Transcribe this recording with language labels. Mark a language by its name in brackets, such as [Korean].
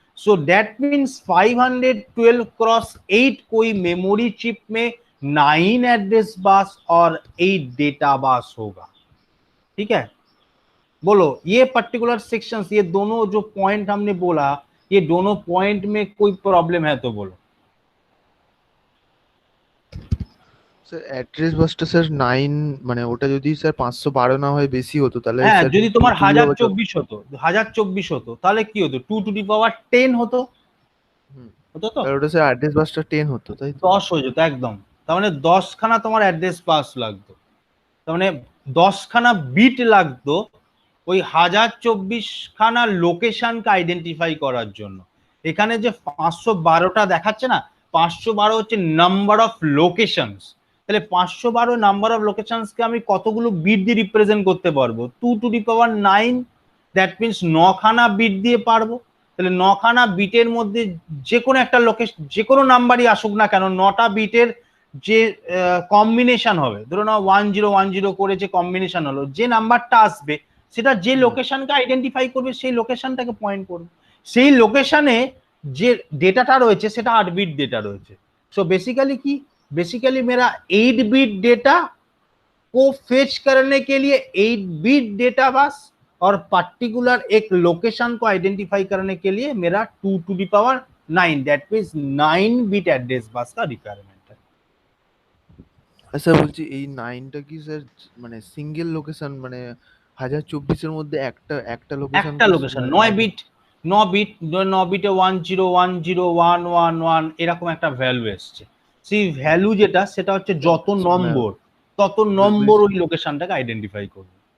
[Hindi] So that means 512x8 कोई memory chip में 9 address bus और 8 डेटा बस होगा। ठीक है, बोलो ये पर्टिकुलर सेक्शंस, ये दोनों जो पॉइंट हमने बोला, ये दोनों पॉइंट में कोई प्रॉब्लम है तो बोलो। [Bangla] স্যার অ্যাড্রেস বাসটা স্যার 9 মানে ওটা যদি স্যার 512 না হয় বেশি হতো তাহলে হ্যাঁ, স্যার যদি তোমার 1024 1024 হতো, 1024 হতো, তাহলে কি হতো, 2 টু দি পাওয়ার 10 হতো, হতো তো, আর ওটা স্যার অ্যাড্রেস বাসটা 10 হতো তাই তো? 10 হয়ে যেত একদম। তার মানে 10 খানা তোমার অ্যাড্রেস বাস লাগতো, তার মানে 10 খানা বিট লাগতো ওই 1024 খানা লোকেশনকে আইডেন্টিফাই করার জন্য। এখানে যে 512টা দেখাচ্ছে না, 512 হচ্ছে নাম্বার অফ লোকেশনস। তাহলে 512 নাম্বার অফ লোকেশনসকে আমি কতগুলো বিট দিয়ে রিপ্রেজেন্ট করতে পারবো, 2 to the power 9, that means 9 খানা বিট দিয়ে পারবো। তাহলে 9 খানা বিটের মধ্যে যে কোনো একটা লোকেশন, যে কোনো নাম্বারই আসুক না কেন, 9টা বিটের যে কম্বিনেশন হবে, ধরো না 1010 করে যে কম্বিনেশন হলো, যে নাম্বারটা আসবে সেটা যে লোকেশনকে আইডেন্টিফাই করবে সেই লোকেশনটাকে পয়েন্ট করবে। সেই লোকেশনে যে ডেটাটা রয়েছে সেটা 8 बिट डेटा রয়েছে। [Hindi] सो बेसिकली की बेसिकली मेरा 8 बिट डेटा को फेच करने के लिए 8 बिट डेटा बस और पर्टिकुलर एक लोकेशन को आइडेंटिफाई करने के लिए मेरा 2 to the power 9 that means 9 bit address bus का रिक्वायरमेंट है। [Bangla] আচ্ছা বলছি এই 9টা কি স্যার মানে সিঙ্গেল লোকেশন, মানে 1024 এর মধ্যে একটা একটা লোকেশন, একটা লোকেশন 9 বিট, 9 বিট, 9 বিটে 10101111 এরকম একটা ভ্যালু এসছে। সেই ভ্যালু যেটা, সেটা হচ্ছে যত নম্বর তত নম্বর ওই লোকেশনটাকে আইডেন্টিফাই করবে।